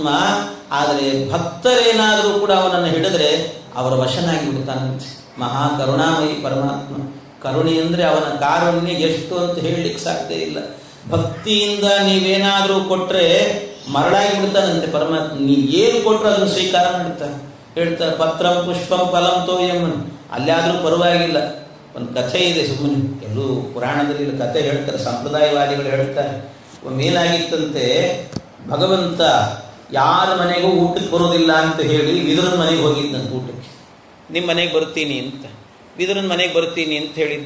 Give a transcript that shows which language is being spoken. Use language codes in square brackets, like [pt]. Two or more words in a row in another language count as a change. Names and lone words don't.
[kn] ಆದರೆ ಭಕ್ತರೇನಾದರೂ ಕೂಡ ಅವನನ್ನು ಹಿಡಿದ್ರೆ ಅವರ ವಶನಾಗಿ ಬಿಡ್ತಾನಂತೆ. ಮಹಾ ಕರುಣಾಮಯಿ ಪರಮಾತ್ಮ. ಕರುಣೆ ಅಂದರೆ ಅವನ ಕಾರುಣ್ಯ ಎಷ್ಟು ಅಂತ ಹೇಳಲಿಕ್ಕೆ ಸಾಧ್ಯ ಇಲ್ಲ. ಭಕ್ತಿಯಿಂದ ನೀವೇನಾದರೂ ಕೊಟ್ಟರೆ ಮರಳಾಗಿ ಬಿಡ್ತಾನಂತೆ ಪರಮಾತ್ಮ. ನೀವು ಏನು ಕೊಟ್ಟರು ಅದನ್ನು ಸ್ವೀಕಾರ ಮಾಡ್ತಾನೆ. ಹೇಳ್ತಾರೆ, [sa] ಪತ್ರಂ ಪುಷ್ಪಂ ಫಲಂ ತೋಯಂ. [kn] ಅಲ್ಲಾದರೂ ಪರವಾಗಿಲ್ಲ. ಒಂದು ಕಥೆ ಇದೆ, ಸುಮ್ಮನೆ ಎಲ್ಲೂ ಪುರಾಣದಲ್ಲಿ ಕಥೆ ಹೇಳ್ತಾರೆ, ಸಂಪ್ರದಾಯವಾದಿಗಳು ಹೇಳ್ತಾರೆ. ಒಮ್ಮೇನಾಗಿತ್ತಂತೆ, ಭಗವಂತ ಯಾರ ಮನೆಗೂ ಊಟಕ್ಕೆ ಬರೋದಿಲ್ಲ ಅಂತ ಹೇಳಿ ವಿದುರನ ಮನೆಗೆ ಹೋಗಿದ್ದಂತೆ ಊಟಕ್ಕೆ. ನಿಮ್ಮ ಮನೆಗೆ ಬರ್ತೀನಿ ಅಂತ, ವಿದುರನ ಮನೆಗೆ ಬರ್ತೀನಿ ಅಂತ ಹೇಳಿದ್ದ.